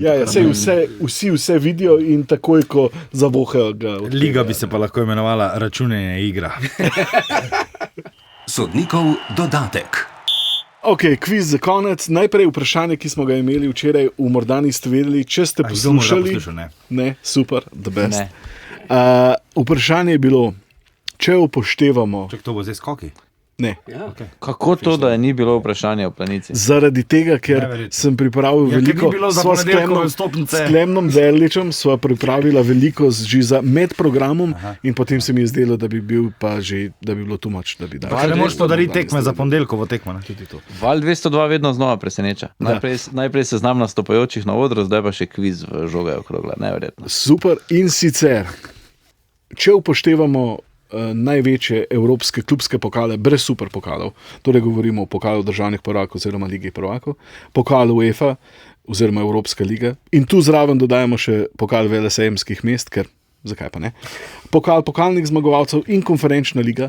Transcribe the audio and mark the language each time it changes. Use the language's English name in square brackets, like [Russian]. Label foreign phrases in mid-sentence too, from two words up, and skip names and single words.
[Slovenian] Vsi vse vidijo in takoj, ko zavohajo ga. Liga bi se pa lahko imenovala računanje igra. Sodnikov dodatek. Ok, kviz za konec. Najprej vprašanje, ki smo ga imeli včeraj, morda niste vedeli, če ste poslušali. Ne, super, [English] the best. [Slovenian] Vprašanje je bilo, če upoštevamo... Če to bo zdaj skoki? Ne. Ja. Okay. Kako to, da ni bilo vprašanje o planici? Zaradi tega, ker sem pripravil veliko, s Klemnom Derličem sva pripravila veliko že za med programom. In potem se mi je zdelo, da bi bil pa že, da bi bilo [English] too much, [Slovenian] da bi dal. Pa ne moraš podariti tekme za ponedeljkovo tekmo, ne? Tudi to. Val 202 vedno znova preseneča. Najprej seznam nastopajočih na odru, zdaj pa še kviz v žoga okrogla, neverjetno. Super, in sicer, če upoštevamo največje evropske klubske pokale brez super pokalov, torej govorimo o pokalu državnih prvakov oziroma Ligi prvakov, pokalu UEFA oziroma Evropska liga in tu zraven dodajamo še pokal velesejemskih mest, ker zakaj pa ne, pokal pokalnih zmagovalcev in konferenčna liga.